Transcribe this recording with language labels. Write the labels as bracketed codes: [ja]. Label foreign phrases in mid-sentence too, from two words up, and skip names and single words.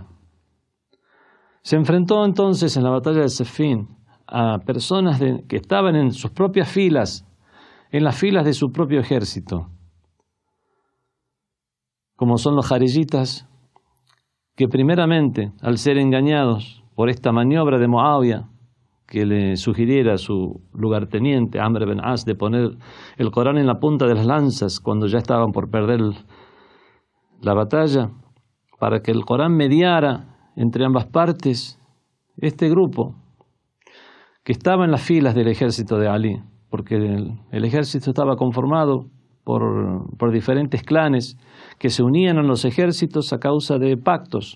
[es] Se enfrentó entonces en la batalla de Siffin a personas que estaban en sus propias filas, en las filas de su propio ejército, como son los jariyitas, que primeramente, al ser engañados por esta maniobra de Muawiya, que le sugiriera a su lugarteniente Amr ibn As de poner el Corán en la punta de las lanzas cuando ya estaban por perder la batalla, para que el Corán mediara entre ambas partes, este grupo que estaba en las filas del ejército de Ali, porque el ejército estaba conformado por diferentes clanes que se unían a los ejércitos a causa de pactos.